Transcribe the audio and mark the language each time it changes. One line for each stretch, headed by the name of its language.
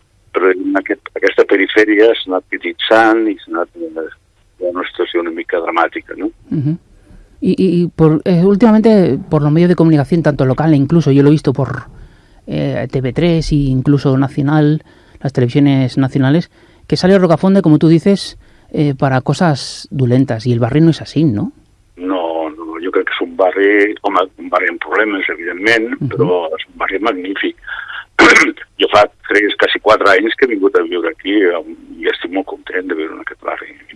Catalan: Però en aquesta perifèria s'ha anat petitzant i s'ha anat en una situació una mica dramàtica, ¿no?
Spanish: Y últimamente por los medios de comunicación, tanto local e incluso yo lo he visto por TV3 e incluso nacional, las televisiones nacionales, que sale Rocafonda, como tú dices, para cosas dolentas, y
Catalan: el barri no és així,
Spanish: no?
Catalan: No, jo crec que és un barri amb problemes, evidentment, però és un barri magnífic. Jo fa quasi 4 anys que he vingut a viure aquí i estic molt content de viure en aquest barri.